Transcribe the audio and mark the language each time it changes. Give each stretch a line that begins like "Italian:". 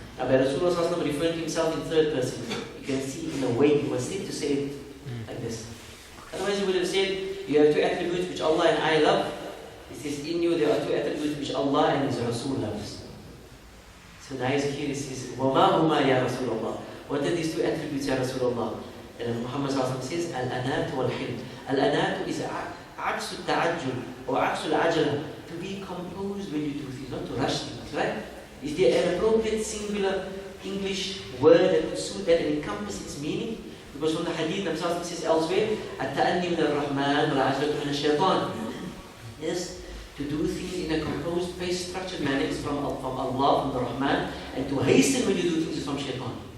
English: Now by Rasulullah referring to himself in third person, you can see in a way he was said to say it like this. Otherwise he would have said, you have two attributes which Allah and I love. He says, in you there are two attributes which Allah and His Rasul loves. So now here he says,
Arabic: وَمَا هُمَا يَا رَسُولَ اللَّهِ.
English: What are these two attributes, Ya Rasulullah? And Muhammad says, Al-Anat wal-Hilm. Al-Anat is
Arabic: عكس التعجل or عكس العجلة.
English: To be composed when you do things, not to rush things, right? Is there an appropriate singular English word that would suit that and encompass its meaning? Because from the hadith, Nabi says elsewhere,
Arabic: التأني من الرحمن والعجلة من الشيطان.
English: Yes, to do things in a composed, pace, structured manner is from Allah, from the Rahman, and to hasten when you do things is from Shaitan.